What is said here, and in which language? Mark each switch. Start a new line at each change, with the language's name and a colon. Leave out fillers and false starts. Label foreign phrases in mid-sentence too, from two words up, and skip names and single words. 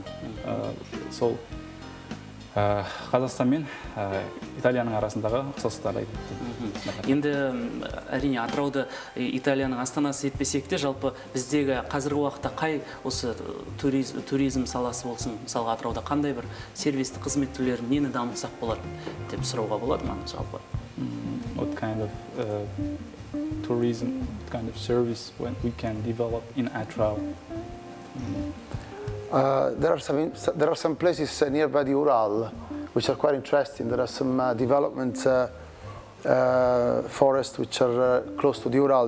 Kazakh: Сол Қазақстан мен Италияның арасындағы ұқсастықтарды айтып өтті. Енді әрине Атырауды Италияның астанасы етпесек те, жалпы біздегі қазіргі уақытта қай осы туризм саласы болсын, мысалға Атырауда қандай бір сервистік қызмет түрлерін нені дамытсақ болады деп сұрауға болады ма жалпы?
English: What kind of tourism, what kind of service when we can develop in Atyrau? There are some places nearby the Ural which are quite interesting. There are some development forests which are close to the Ural.